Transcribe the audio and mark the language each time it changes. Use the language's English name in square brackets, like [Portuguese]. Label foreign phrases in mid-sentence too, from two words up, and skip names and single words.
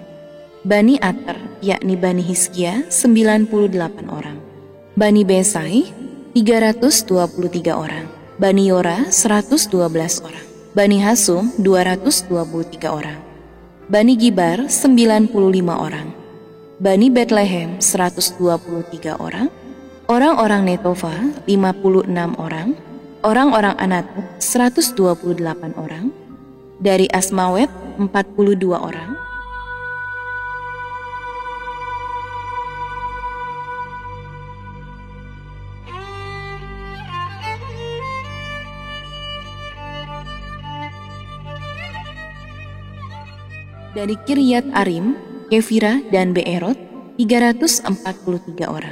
[Indonesian] Bani Ater yakni Bani Hizkia 98 orang. Bani Besai 323 orang. Bani Yora 112 orang. Bani Hasum 223 orang. Bani Gibar 95 orang. Bani Betlehem 123 orang. Orang-orang Netofa 56 orang. Orang-orang Anatot 128 orang. Dari Asmawet 42 orang. Dari Kiryat Arim, Kefira dan Beerot 343 orang.